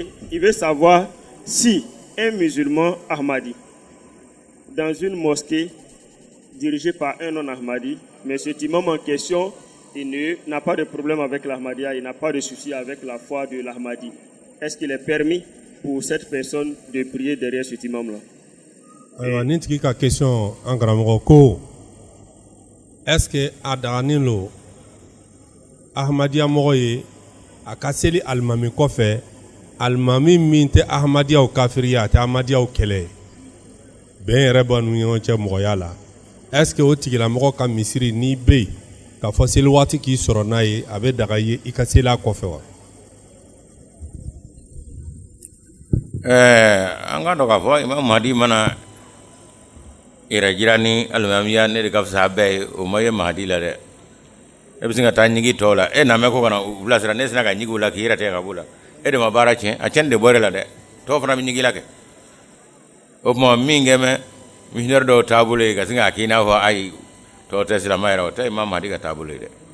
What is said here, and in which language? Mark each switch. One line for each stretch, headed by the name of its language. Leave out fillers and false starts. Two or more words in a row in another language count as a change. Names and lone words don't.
French: Il veut savoir si un musulman Ahmadi, dans une mosquée dirigée par un non-Ahmadi, mais cet imam en question, il n'a pas de problème avec l'Ahmadiyya, il n'a pas de souci avec la foi de l'Ahmadi. Est-ce qu'il est permis pour cette personne de prier derrière cet imam-là? Alors,
Bambara: ni tigi ka question an karamɔgɔ ko
French: est-ce que
Bambara: a dagani lo ahmadiyya mɔgɔ ye a ka seli alimami kɔfɛ alimami min tɛ ahmadiyyaw kafiriya a tɛ ahmadiyyaw kɛlɛ bɛn yɛrɛ b'a ni ɲɔgɔn cɛ mɔgɔya la
French: est-ce que
Bambara: o tigilamɔgɔ ka misiri n'i bɛ yen k'a fɔ seli waati k'i sɔrɔ n'a ye a bɛ daga ye i ka seli a kɔfɛ wa? an ka dɔn k'a fɔ imam mahdi mana yɛrɛ jira ni alimamiya ne de ka fisa bɛɛ ye o ma ye mahdi la dɛ e bɛ se ka taa ɲigi tɔw la e na mɛn ko ka na u bilasira ne sina ka ɲigi u la k'i yɛrɛ tigɛ ka b'u la e de ma baara tiɲɛ a tiɲɛni de bɔra la dɛ tɔw fana bɛ ɲigi la kɛ o tuma min kɛ mɛ missionnaire dɔw taabolo ye ka sin k'a k'i n'a fɔ ayi to te silama yɛrɛ o tɛ Imam Mahdi ka taabolo ye dɛ